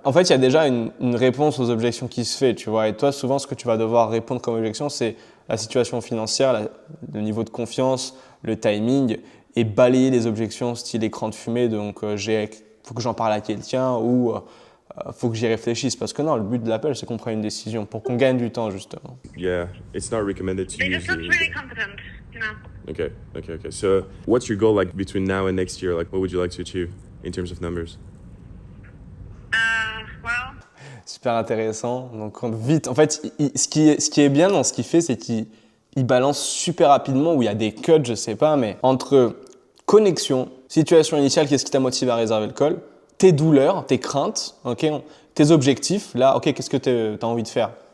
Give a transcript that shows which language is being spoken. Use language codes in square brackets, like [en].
[fr] En fait, il y a déjà une réponse aux objections qui se fait, tu vois. Et toi, souvent, ce que tu vas devoir répondre comme objection, c'est la situation financière, le niveau de confiance, le timing, et balayer les objections style écran de fumée. Donc, faut que j'en parle à quelqu'un ou faut que j'y réfléchisse. Parce que non, le but de l'appel, c'est qu'on prenne une décision pour qu'on gagne du temps, justement. [en] Yeah, it's not recommended to They're use just not really competent, Okay. So, what's your goal like between now and next year? Like, what would you like to achieve in terms of numbers? Well. [fr] Super intéressant. Donc, vite. En fait, ce qui est bien dans ce qu'il fait, c'est qu'il balance super rapidement, où il y a des cuts, je sais pas, mais entre connexion, situation initiale, qu'est-ce qui t'a motivé à réserver le call, tes douleurs, tes craintes, tes objectifs, là, qu'est-ce que tu as envie de faire.